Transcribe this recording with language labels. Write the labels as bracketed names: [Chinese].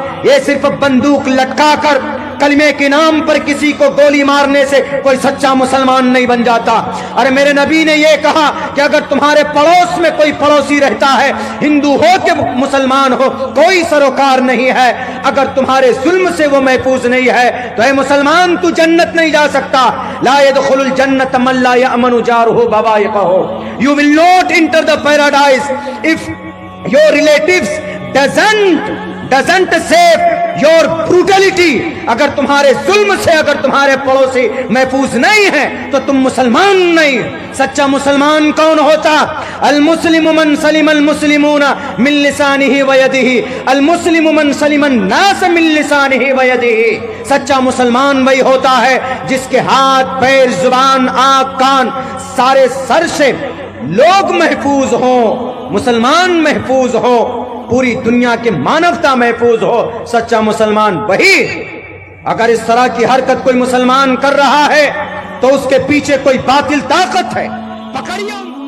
[Urdu] یہ صرف بندوق لٹکا کر کلمے کے نام پر کسی کو گولی مارنے سے کوئی سچا مسلمان نہیں بن جاتا. اور میرے نبی نے یہ کہا کہ اگر تمہارے پڑوس میں کوئی پڑوسی رہتا ہے, ہندو ہو کہ مسلمان ہو, کوئی سروکار نہیں ہے. اگر تمہارے ظلم سے وہ محفوظ نہیں ہے تو اے مسلمان تو جنت نہیں جا سکتا. [Arabic] لا يدخل الجنت من لا يأمن جارہ بوائقہ. [English] You will not enter the paradise if your relatives doesn't save your brutality. [Urdu] اگر تمہارے ظلم سے اگر تمہارے پڑوسی محفوظ نہیں ہیں تو تم مسلمان نہیں. سچا مسلمان کون ہوتا؟ [Arabic] المسلم من سلم المسلمون من لسانہ ویدہ, المسلم من سلم الناس من لسانہ ویدہ. [Urdu] سچا مسلمان وہی ہوتا ہے جس کے ہاتھ, پیر, زبان, آنکھ, کان, سارے سر سے لوگ محفوظ ہوں, مسلمان محفوظ ہو, پوری دنیا کی مانوتا محفوظ ہو. سچا مسلمان وہی. اگر اس طرح کی حرکت کوئی مسلمان کر رہا ہے تو اس کے پیچھے کوئی باطل طاقت ہے. پکڑیے.